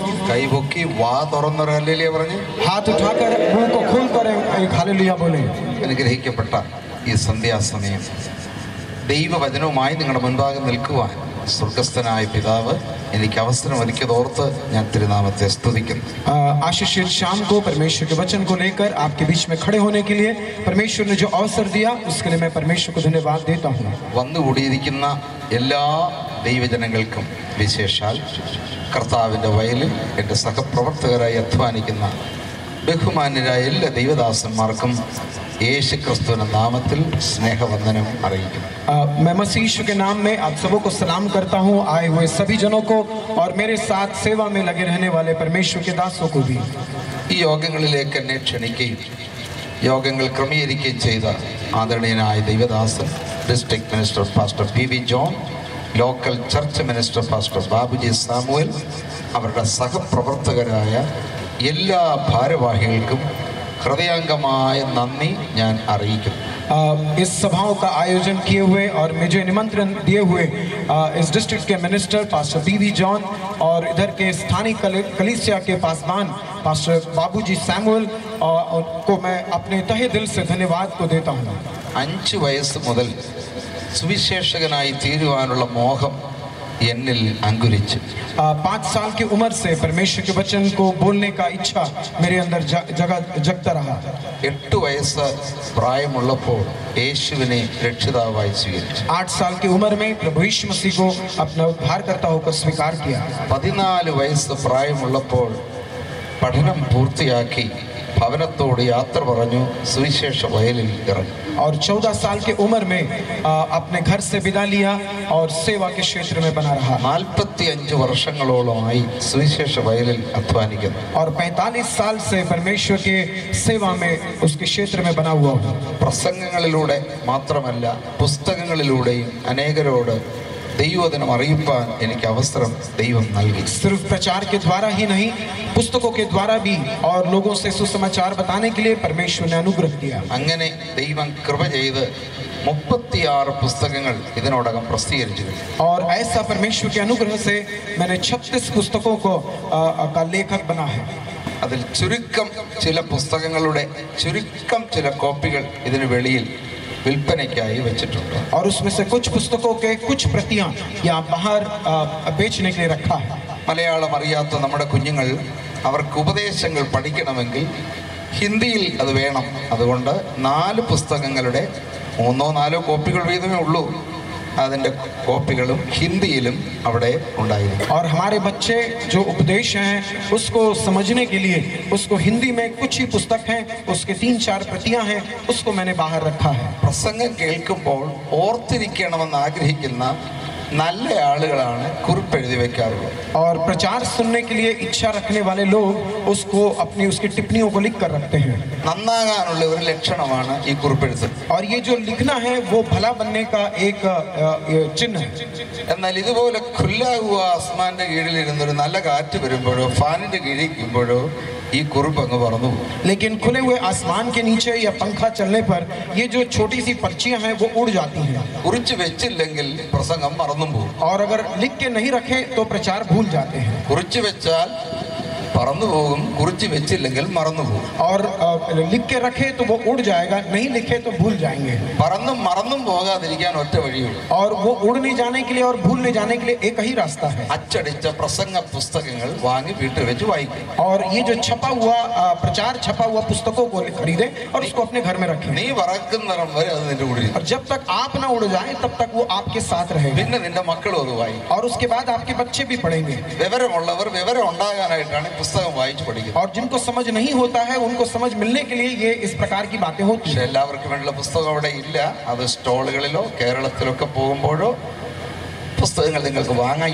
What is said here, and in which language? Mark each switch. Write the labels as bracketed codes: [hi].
[ml] कई बुक्की वाह തുറന്നൊരു ഹല്ലേലൂയ പറഞ്ഞു [hi] हाथ उठाकर मुंह को खोलकर एक हालेलुया बोले। [ml] അനുഗ്രഹിക്കപ്പെട്ട ഈ സന്ധ്യാസമയം ദൈവവചനവുമായി നിങ്ങളുടെ മുൻപാകെ നിൽക്കുവാൻ സ്വർഗസ്ഥനായ പിതാവ് എനിക്ക് അവസരം ഒരുക്കിയതോർത്ത് ഞാൻ തിരുനാമത്തെ സ്തുതിക്കുന്നു. [hi] आशीषित शाम को परमेश्वर के वचन को लेकर आपके बीच में खड़े होने के लिए परमेश्वर ने जो अवसर दिया उसके लिए मैं परमेश्वर को धन्यवाद देता हूँ. [ml] വന്നുകൂടിയിരിക്കുന്ന എല്ലാ ദൈവജനങ്ങൾക്കും വിശേഷാൽ കർത്താവിൻ്റെ വയലിൽ എൻ്റെ സഹപ്രവർത്തകരായി അധ്വാനിക്കുന്ന ബഹുമാന്യരായ എല്ലാ ദൈവദാസന്മാർക്കും യേശു ക്രിസ്തുവിന്റെ നാമത്തിൽ സ്നേഹവന്ദനം അറിയിക്കുന്നു. [hi] मैं मसीह यीशु के नाम में आप सबों को सलाम करता हूँ, आए हुए सभी जनों को और मेरे साथ सेवा में लगे रहने वाले परमेश्वर के दासों को भी. [ml] ഈ യോഗങ്ങളിലേക്ക് എന്നെ ക്ഷണിക്കുകയും യോഗങ്ങൾ ക്രമീകരിക്കുകയും ചെയ്ത ആദരണീയനായ ദൈവദാസൻ district minister pastor P V John, local church minister pastor Babuji Samuel, അവരുടെ സഹപ്രവർത്തകരായ എല്ലാ ഭാരവാഹികൾക്കും ഹൃദയാംഗമായ നന്ദി ഞാൻ അറിയിക്കുന്നു. [hi] इस सभाओं का आयोजन किए हुए और मुझे निमंत्रण दिए हुए इस डिस्ट्रिक्ट के minister pastor P V John और इधर के स्थानीय कलीसिया के पासवान पास्टर बाबूजी सैमुअल को मैं अपने तहे दिल से धन्यवाद को देता हूँ. [ml] 5 വയസ്സ് മുതൽ സുവിശേഷകനായി തീരുവാനുള്ള മോഹം എന്നിൽ അങ്കുരിച്ചു. [hi] 5 साल की उम्र से परमेश्वर के वचन को बोलने का इच्छा मेरे अंदर जगता रहा. [ml] 8 വയസ്സ് പ്രായമുള്ളപ്പോൾ യേശുവിനെ രക്ഷിതാവായി സ്വീകരിച്ചു. [hi] 8 साल की उम्र में प्रभु यीशु मसीह को अपना उद्धारकर्ता होकर स्वीकार किया. [ml] 14 വയസ്സ് പ്രായമുള്ളപ്പോൾ പഠനം പൂർത്തിയാക്കി ഭവനത്തോട് യാത്ര പറഞ്ഞു സുവിശേഷ വയലിൽ ഇറങ്ങി. [hi] और 14 साल की उम्र में अपने घर से विदा लिया और सेवा के क्षेत्र में बना रहा. [ml] 45 വർഷങ്ങളോളമായി സുവിശേഷ വയലിൽ അധ്വാനിക്കുന്നു. [hi] और 45 साल से परमेश्वर के सेवा में उसके क्षेत्र में बना हुआ हूँ. [ml] പ്രസംഗങ്ങളിലൂടെ മാത്രമല്ല പുസ്തകങ്ങളിലൂടെയും അനേകരോട് ദൈവവചനം അറിയിപ്പാൻ എനിക്ക് അവസരം ദൈവം നൽകി. [hi] सिर्फ प्रचार के द्वारा ही नहीं, पुस्तकों के द्वारा भी और लोगों से सुसमाचार बताने के लिए परमेश्वर ने अनुग्रह दिया. [ml] അങ്ങനെ ദൈവം കൃപ ചെയ്ത് 36 പുസ്തകങ്ങൾ ഇതിനോടകം പ്രസിദ്ധീകരിച്ചു. [hi] और ऐसा परमेश्वर के अनुग्रह से मैंने 36 पुस्तकों को का लेखक बना है. [ml] അതിൽ ചുരുക്കം ചില പുസ്തകങ്ങളുടെ ചുരുക്കം ചില കോപ്പികൾ ഇതിന് വെളിയിൽ വിൽപ്പനയ്ക്കായി വെച്ചിട്ടുണ്ട്. [hi] और उसमें से कुछ पुस्तकों के कुछ प्रतियां यहाँ बाहर बेचने के लिए रखा है. [ml] മലയാളം അറിയാത്ത നമ്മുടെ കുഞ്ഞുങ്ങൾ അവർക്ക് ഉപദേശങ്ങൾ പഠിക്കണമെങ്കിൽ ഹിന്ദിയിൽ അത് വേണം. അതുകൊണ്ട് 4 പുസ്തകങ്ങളുടെ 3-4 കോപ്പികൾ വീതമേ ഉള്ളൂ. അതിൻ്റെ കോപ്പികളും ഹിന്ദിയിലും അവിടെ ഉണ്ടായിരുന്നു. [hi] और हमारे बच्चे जो उपदेश हैं उसको समझने के लिए उसको हिंदी में कुछ ही पुस्तक हैं, उसके 3-4 प्रतियां हैं, उसको मैंने बाहर रखा है. [ml] പ്രസംഗം കേൾക്കുമ്പോൾ ഓർത്തിരിക്കണമെന്ന് ആഗ്രഹിക്കുന്ന നല്ല ആളുകളാണ് കുറിപ്പ് എഴുതി വെക്കാറുള്ളത്. [hi] और प्रचार सुनने के लिए इच्छा रखने वाले लोग उसको अपनी उसकी टिप्पणियों को लिख कर रखते हैं. [ml] നന്നാകാനുള്ള ഒരു ലക്ഷണമാണ് ഈ കുറിപ്പെഴുത്ത്. [hi] और ये जो लिखना है वो भला बनने का एक चिन्ह है. [ml] എന്നാൽ ഇതുപോലെ ഖുല്ലാഹുവ ആസ്മാന്റെ കീഴിലിരുന്നൊരു നല്ല കാറ്റ് വരുമ്പോഴോ ഫാനിന്റെ കീഴിക്കുമ്പോഴോ ഈ കുറിപ്പ് അങ്ങ് പറന്നു പോകും. [hi] लेकिन खुले हुए आसमान के नीचे या पंखा चलने पर ये जो छोटी सी पर्चियां हैं वो उड़ जाती हैं. [ml] കുറിച്ച് വെച്ചില്ലെങ്കിൽ പ്രസംഗം മറന്നും പോകും. [hi] और अगर लिख के नहीं रखे तो प्रचार भूल जाते हैं. [ml] കുറിച്ച് വെച്ചാൽ പറന്നു പോകും, കുറിച്ച് വെച്ചില്ലെങ്കിൽ മറന്നു പോകും. [hi] और लिख के रखे तो वो उड़ जाएगा, नहीं लिखे तो भूल जाएंगे. [ml] പറന്നും മറന്നും പോകാതിരിക്കാൻ ഒറ്റ വഴിയുള്ളൂ. [hi] और वो उड़ने जाने के लिए और भूलने जाने के लिए एक ही रास्ता है. [ml] അച്ചടിച്ച പ്രസംഗ പുസ്തകങ്ങൾ വാങ്ങി വീട്ടിൽ വെച്ച് വായിക്കും. [hi] और ये जो छपा हुआ प्रचार छपा हुआ पुस्तकों को खरीदे और उसको अपने घर में रखें. [ml] നീ പറക്കുന്നിടം വരെ അത് നിന്റെ കൂടെ. [hi] और जब तक आप ना उड़ जाए तब तक वो आपके साथ रहेगा. [ml] പിന്നെ നിന്റെ മക്കളും അത് വായിക്കും. [hi] और उसके बाद आपके बच्चे भी पढ़ेंगे. [ml] വിവരമുള്ളവർ വിവരം ഉണ്ടാകാനായിട്ടാണ് പുസ്തകം വായിച്ചു പഠിക്കുന്നത്. [hi] और जिनको समझ नहीं होता है उनको समझ मिलने के लिए ये इस प्रकार की बातें होती हैं. [ml] എല്ലാവർക്കും വേണ്ടിയുള്ള പുസ്തകം അവിടെ ഇല്ല. അത് സ്റ്റോളുകളിലോ കേരളത്തിലൊക്കെ പോകുമ്പോഴോ പുസ്തകങ്ങൾ നിങ്ങൾക്ക് വാങ്ങാം.